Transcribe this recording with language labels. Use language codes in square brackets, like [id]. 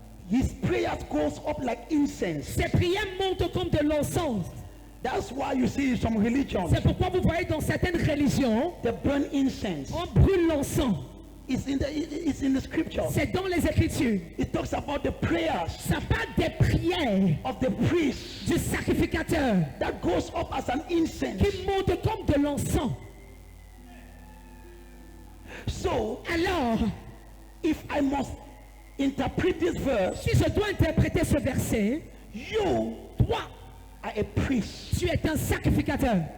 [en] his prayers goes up like incense. [fr] ses prières montent comme de l'encens. [en] That's why you see in some religions [fr] C'est pourquoi vous voyez dans certaines religions, [en] they burn incense. [fr] on brûle l'encens. [en] It's in the scripture. [fr] C'est dans les Écritures. [en] It talks about the prayers [fr] Ça parle des prières [en] of the priest [fr] du sacrificateur [en] that goes up as an incense. [fr] qui montent comme de l'encens. [en] So [fr] Alors, [en] if I must interpret this verse, [fr] si je dois interpréter ce verset, [en] you [fr] toi, [en] are a priest. [fr] tu es un sacrificateur.